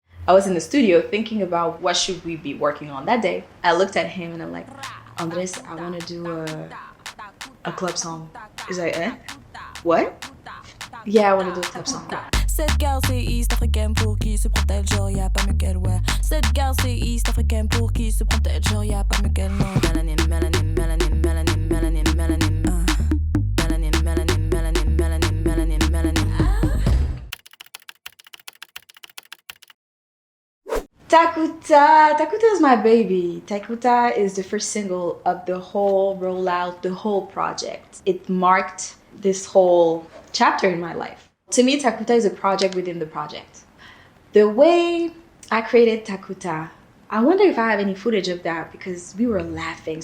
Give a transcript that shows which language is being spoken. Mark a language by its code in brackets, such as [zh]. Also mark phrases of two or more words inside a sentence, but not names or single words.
[en] I was in the studio thinking about what should we be working on that day. I looked at him and I'm like, Andrés, I want to do a club song. He's like, eh? What? Yeah, I want to do a club song. [fr] Cette girl c'est East africaine pour qui se prend-elle genre y'a pas mieux qu'elle ouais. Cette girl c'est East africaine pour qui se prend-elle genre y'a pas mieux qu'elle non. [en] Melanin, melanin, melanin, melanin, melanin, melanin, melanin, melanin, melanin, melanin, melanin, melanin. TAKUTÁ. TAKUTÁ is my baby. TAKUTÁ is the first single of the whole rollout, the whole project. It marked this whole chapter in my life. To me, TAKUTÁ is a project within the project. The way I created TAKUTÁ, I wonder if I have any footage of that because we were laughing.